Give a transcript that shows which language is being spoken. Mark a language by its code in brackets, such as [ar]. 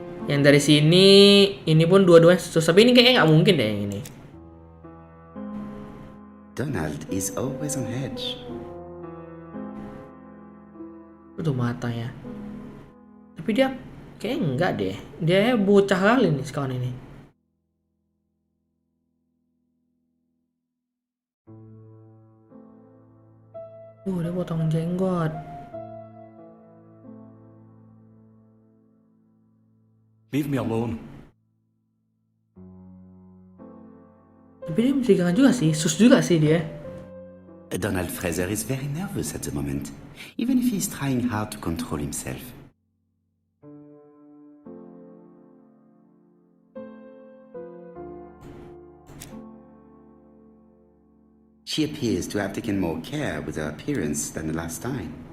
[id] Yang dari sini ini pun dua-duanya sus, tapi ini kayaknya nggak mungkin deh yang ini. [en] Donald is always on edge. [id] Itu matanya. Tapi dia kayaknya enggak deh. Dia bocah kali nih sekarang ini. Dia potong jenggot. [en] Leave me alone. [id] Tapi dia mencurigakan juga sih, sus juga sih dia. [en] Donald Fraser is very nervous at the moment, even if he's trying hard to control himself. She appears to have taken more care with her appearance than the last time.